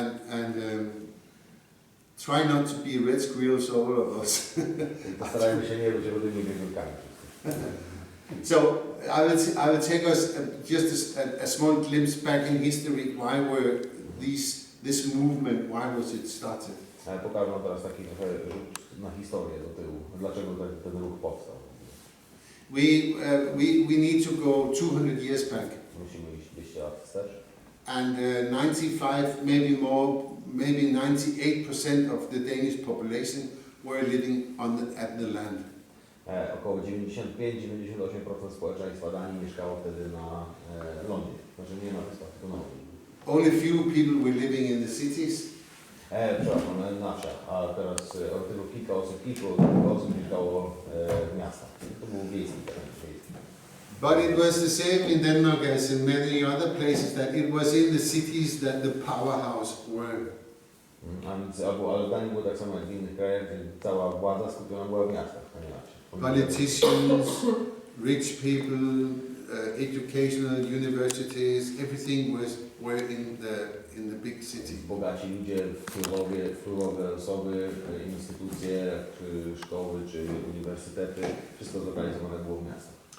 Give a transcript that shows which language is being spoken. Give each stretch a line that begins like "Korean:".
English: And try not to be red squirrels, all of us.
Polish: Postarajmy się nie być rudymi wiewiórkami.
English: So I will take us just a small glimpse back in history. Why were this movement? Why was it started?
Polish: Pokażę wam teraz taki trochę rzut na historię do tyłu. Dlaczego ten ruch powstał?
English: We need to go 200 years back.
Polish: Musimy iść 200 lat wstecz.
English: And 95, maybe more, maybe 98% of the Danish population were living at the land.
Polish: Około 95-98% społeczeństwa Danii mieszkało wtedy na lądzie, Znaczy nie na wyspach, tylko na Woli.
English: Only few people were living in the cities.
Polish: Przepraszam, na wsiach, a teraz tylko kilka osób mieszkało w miastach. To było wiejskie tereny.
English: But it was the same in Denmark as in many other places, that it was in the cities that the powerhouse were.
Polish: A więc, ale w Danii było tak samo jak w innych krajach, gdzie cała władza skupiona była w miastach, a nie na wsi.
English: Politicians, rich people, educational universities, everything were in the big city.
Polish: Bogaci ludzie, wpływowe osoby, instytucje, czy szkoły, czy uniwersytety, wszystko zorganizowane było w miastach.